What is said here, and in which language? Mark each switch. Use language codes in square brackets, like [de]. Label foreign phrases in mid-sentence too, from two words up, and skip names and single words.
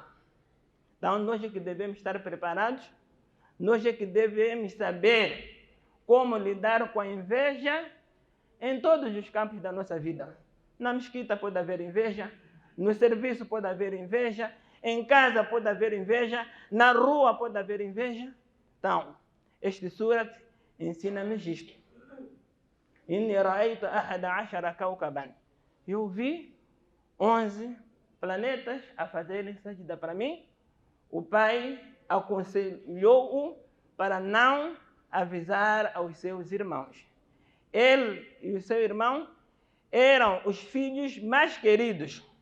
[pt] Então, nós é que devemos estar preparados, nós é que devemos saber como lidar com a inveja em todos os campos da nossa vida. Na mesquita pode haver inveja, no serviço pode haver inveja, em casa pode haver inveja, na rua pode haver inveja. Então, este surat ensina-nos isto. [ar] إني رأيت أحد عشر كوكبا. [pt] Eu vi 11 planetas a fazerem sajda para mim. O pai aconselhou-o para não avisar aos seus irmãos. Ele e o seu irmão eram os filhos mais queridos.